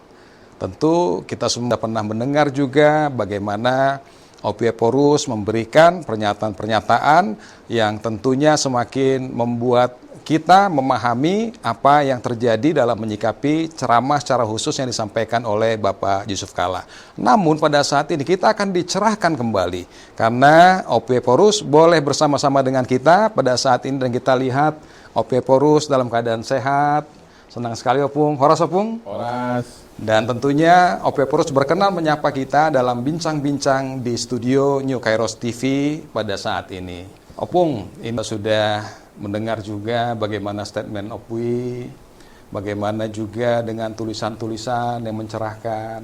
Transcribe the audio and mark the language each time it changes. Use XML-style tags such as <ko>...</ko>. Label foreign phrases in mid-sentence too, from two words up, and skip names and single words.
<id>Tentu kita semua pernah mendengar juga bagaimana Opuye Porus memberikan pernyataan-pernyataan yang tentunya semakin membuat kita memahami apa yang terjadi dalam menyikapi ceramah secara khusus yang disampaikan oleh Bapak Yusuf Kalla. Namun pada saat ini kita akan dicerahkan kembali karena Opuye Porus boleh bersama-sama dengan kita pada saat ini dan kita lihat Opuye Porus dalam keadaan sehat. Senang sekali Opung. Horas Opung. Horas. Dan tentunya Opuye Porus berkenan menyapa kita dalam bincang-bincang di studio New Kairos TV pada saat ini. Opung, ini sudah mendengar juga bagaimana statement Opuye, bagaimana juga dengan tulisan-tulisan yang mencerahkan.</id>